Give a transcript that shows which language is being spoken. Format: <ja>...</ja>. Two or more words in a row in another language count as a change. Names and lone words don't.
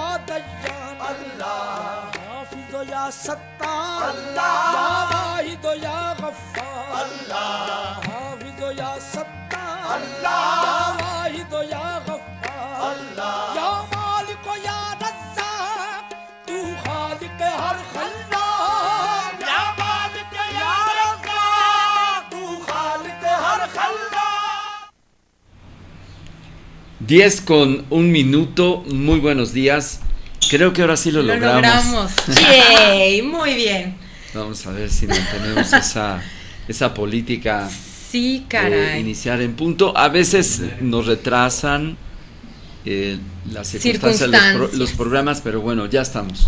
<ur>دیان، اللہ، حافظ یا ستار، اللہ، یا واحد یا غفار، اللہ، حافظ یا ستار، اللہ، یا واحد یا غفار، اللہ، یا مالک یا رزاق، تو خالق ہر خلاق، یا مالک یا رزاق، تو خالق ہر خلاق.</ur> <es>10:01. Muy buenos días. Creo que ahora sí lo logramos. ¡Yay! Muy bien. Vamos a ver si mantenemos esa política. Sí, caray. Iniciar en punto. A veces nos retrasan las circunstancias, los programas, pero bueno, ya estamos.</es>